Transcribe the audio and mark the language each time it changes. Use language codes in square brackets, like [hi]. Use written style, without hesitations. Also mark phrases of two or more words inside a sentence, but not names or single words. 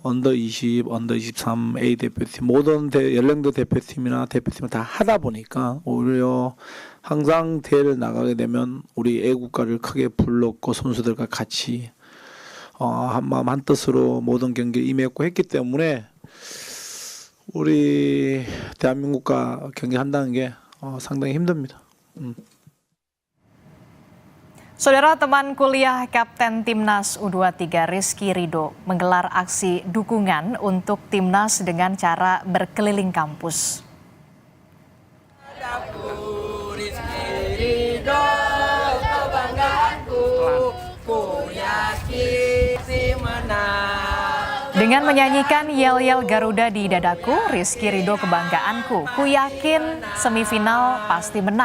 [ko] 언더 20, 언더 23 A 대표팀 모든 연령대 대표팀이나 대표팀을 다 하다 보니까 오히려 항상 대회를 나가게 되면 우리 애국가를 크게 불렀고 선수들과 같이 한마음 한뜻으로 모든 경기에 임했고 했기 때문에 우리 대한민국과 경기한다는 게 상당히 힘듭니다. [id] Saudara, teman kuliah Kapten Timnas U23 Rizky Ridho menggelar aksi dukungan untuk Timnas dengan cara berkeliling kampus. Dengan menyanyikan yel-yel Garuda di dadaku, Rizky Ridho kebanggaanku, ku yakin semifinal pasti menang.